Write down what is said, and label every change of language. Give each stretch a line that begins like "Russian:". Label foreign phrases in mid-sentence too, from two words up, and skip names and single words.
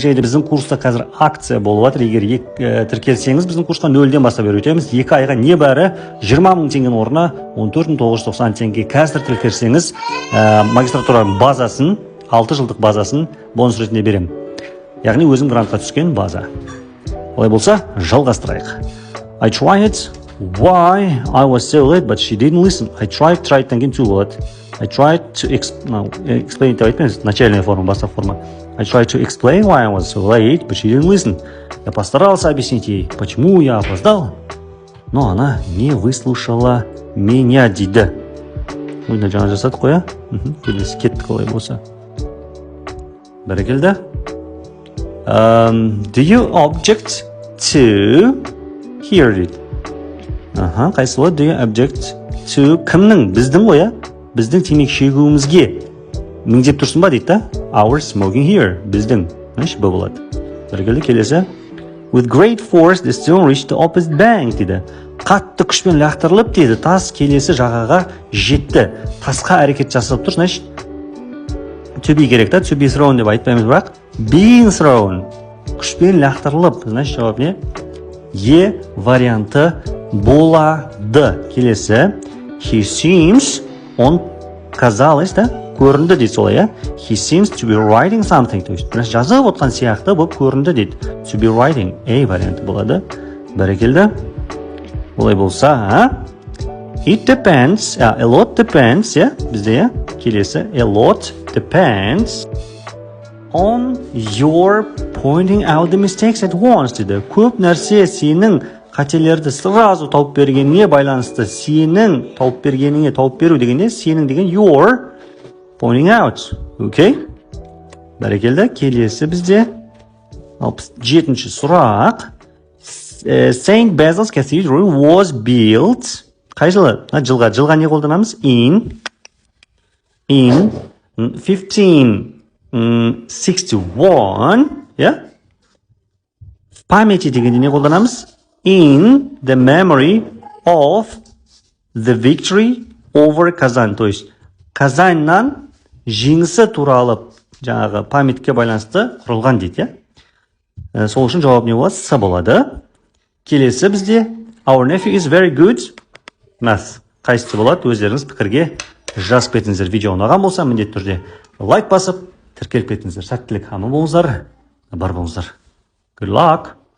Kazakh: Және біздің курста қазір акция болып жатыр. Егер тіркелсеңіз, біздің курсқа 0-ден бастап өтеміз. 2 айға небәрі 20 000 теңгенің орнына 14 990 теңге. Қазір тіркелсеңіз, магистратура базасын, 6 жылдық базасын бонус ретінде берем. Яғни өзім грантқа түскен база. Олай болса, жалғастырайық.
English: I tried. Why I was so late, but she didn't listen. I tried таңген to what? I tried to explain it.
Russian: Начальная форма,
Kazakh: бастапқы форма.
English: I tried to explain why I was so late, but she didn't listen.
Russian: Я постарался объяснить ей, почему я опоздал, но она не выслушала меня,
Kazakh: дейді. Ойна жаңа жасадық қой, келесі кеттік олай болса. Бәрекелді.
English: Do you object to hear it?
Kazakh: Қайсы болады?
English: Do you object to кімнің?
Kazakh: Біздің ғой, біздің темекі шегуімізге міңдеп тұрсын ба дейді да?
English: Our smoking here.
Kazakh: Біздің. Б болады. Бәрекелді, келесі.
English: With great force, the stone reached the opposite bank,
Kazakh: дейді. Қатты күшпен лақтырылып, дейді. Тас келесі жағаға жетті. Тасқа әрекет жасап тұр, значит,
English: to be
Kazakh: керек та,
English: to be thrown
Kazakh: деп айтпаймыз, бірақ
English: being thrown.
Kazakh: Күшпен лақтырылып, значит, жауап не? Е варианты болады. Келесі.
English: He seems,
Russian: он казалось,
Kazakh: да, көрінді дейді солай,
English: He seems to be writing something.
Russian: То есть,
Kazakh: жазып отқан сияқты болып көрінді дейді.
English: To be writing.
Kazakh: A варианты болады. Бәрекелді. Олай болса,
English: It depends. A lot depends,
Kazakh: бізде, келесі.
English: A lot depends on your pointing out the mistakes at once,
Kazakh: дейді. Көп нәрсе сенің қателерді сразу тауып бергеніне байланысты. Сенің тауып бергеніңе, тауып беру дегенде, сенің деген
English: your pointing out.
Kazakh: Окей? Бәрекелді. Келесі бізде 67-ші сұрақ.
English: Saint Basil's Cathedral was built.
Kazakh: Қай жылы? Жылға не қолданамыз? In 1561. Памяти дегенде не қолданамыз?
English: In the memory of the victory over Kazan.
Russian: То есть,
Kazakh: Казаннан жеңісі туралы жаңағы памятке байланысты құрылған дейді. Сол үшін жауап не болады? С болады. Келесі бізде
English: Our nephew is very good math.
Kazakh: Қайсысы болады? Өздеріңіз пікірге жазып кетіңіздер. Видео ұнаған болса, міндетті түрде лайк басып, тіркеліп кетіңіздер. Сәттілік, аман болыңыздар, бар болыңыздар.
English: Good luck!